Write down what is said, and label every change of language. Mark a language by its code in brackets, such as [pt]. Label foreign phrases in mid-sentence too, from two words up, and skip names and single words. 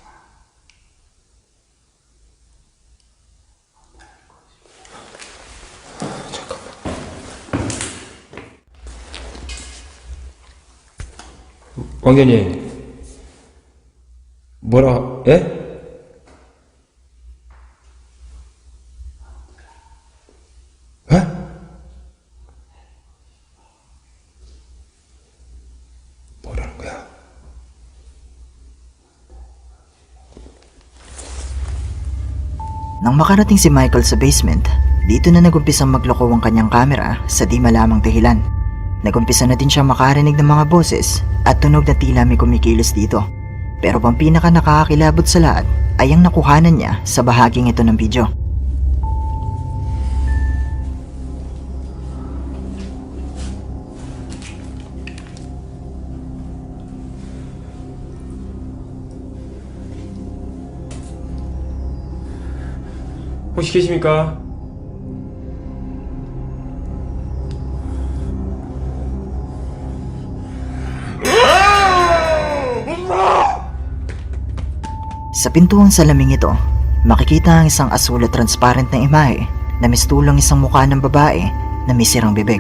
[ko] 왕견이 뭐라 예? 예? 뭐라는 거야? [tl] Nang makarating si Michael sa basement, dito na nagumpisang magloko ang kanyang kamera sa di malamang dahilan. Nagumpisa na din siya makarinig ng mga boses at tunog na tila may kumikilos dito. Pero pang pinaka nakakakilabot sa lahat ay ang nakuhanan niya sa bahaging ito ng video. [ko] 혹시 계십니까? [tl] Sa pintuang salaming ito, makikita ang isang asul at transparent na imahe na mistulong isang mukha ng babae na may sirang bibig.